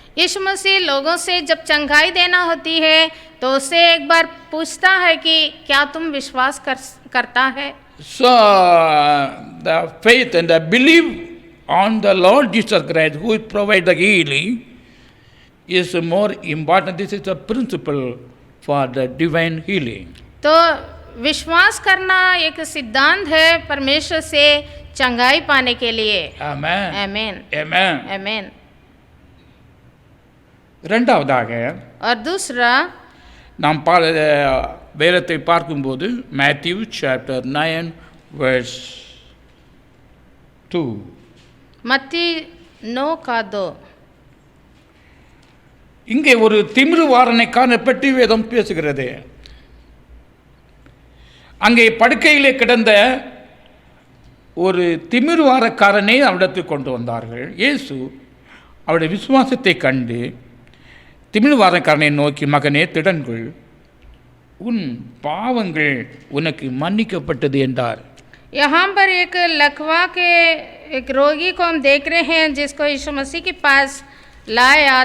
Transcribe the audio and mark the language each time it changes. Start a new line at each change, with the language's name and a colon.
Hindi: यीशु मसीह लोगों से जब चंगाई देना होती है तो उससे एक बार पूछता है कि क्या तुम विश्वास करता है.
English: So the faith and the belief on the Lord Jesus Christ, who provides the healing, is more important. This is the principle for the divine healing.
Hindi: तो विश्वास करना एक सिद्धांत है परमेश्वर से चंगाई पाने के लिए।
English: Amen.
Hindi: आमीन
English: Amen.
Hindi: आमीन।
Tamil: இரண்டாவதாக
Hindi: और दूसरा
Tamil: நாம் வேதத்தை பார்க்கும்போது மேத்யூ சாப்டர் 9 verse 2.
Hindi: मत्ती 9:2
Tamil: இங்கே ஒரு திமிருவாரனைக்கான பற்றி வேதம் பேசுகிறது. அங்கே படுக்கையிலே கிடந்த ஒரு திமிருவாரக்காரனை அவரிடத்தில் கொண்டு வந்தார்கள். இயேசு அவருடைய விசுவாசத்தை கண்டு திமிருவாரக்காரனை நோக்கி, மகனே திடன்கள், உன் பாவங்கள் உனக்கு மன்னிக்கப்பட்டது என்றார்.
Hindi: यहाँ पर एक लकवा के एक रोगी को हम देख रहे हैं जिसको यीशु मसीह के पास लाया।